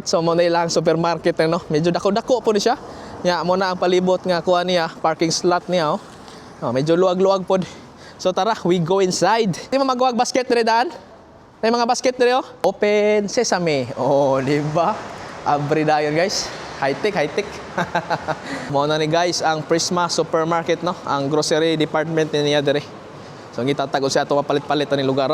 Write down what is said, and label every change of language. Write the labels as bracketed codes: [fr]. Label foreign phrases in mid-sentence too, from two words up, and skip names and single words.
[ceb] So mo na ilang supermarket no. Medyo dako-dako po ni siya. Nya mo na ang palibot nga kuha niya, [en] parking slot [ceb] niya oh. Medyo luwag-luwag pod. So tara, [en] we go inside. [ceb] Di mo magwag basket diri daan? May mga basket diri oh. [en] Open sesame. [ceb] Oh, di ba? Abri dayon guys. High-tech. Mo na ni guys ang Prisma Supermarket no, ang [en] grocery department [ceb] niya diri. So gitatag siya ato mapalit-palit ani lugar.